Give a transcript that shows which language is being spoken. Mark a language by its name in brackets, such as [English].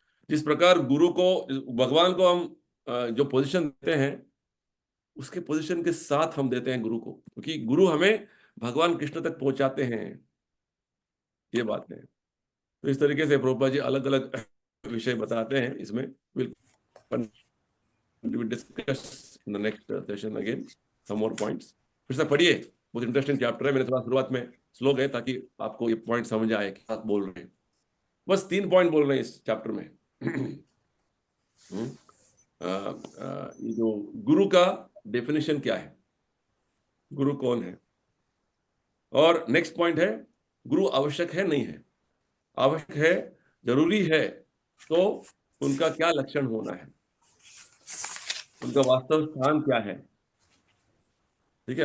[Hindi] जिस प्रकार गुरु को, भगवान को हम जो पोजीशन देते हैं, उसके पोजीशन के साथ हम देते हैं गुरु को, क्योंकि गुरु हमें भगवान कृष्ण तक पहुंचाते हैं, ये बात है। तो इस तरीके से प्रभुपाद जी अलग अलग विषय बताते हैं इसमें। [English] We will discuss in the next session again some more points. [Hindi] फिर से पढ़िए, बहुत इंटरेस्टिंग चैप्टर है। मैंने थोड़ा शुरुआत में स्लो गए ताकि आपको ये पॉइंट समझ आए कि आप बोल रहे हैं। बस 3 पॉइंट बोल रहे हैं इस चैप्टर में। ये जो गुरु का डेफिनेशन क्या है, गुरु कौन है, और नेक्स्ट पॉइंट है गुरु आवश्यक है नहीं है, आवश्यक है, जरूरी है, तो उनका क्या लक्षण होना है, उनका वास्तव स्थान क्या है, ठीक है।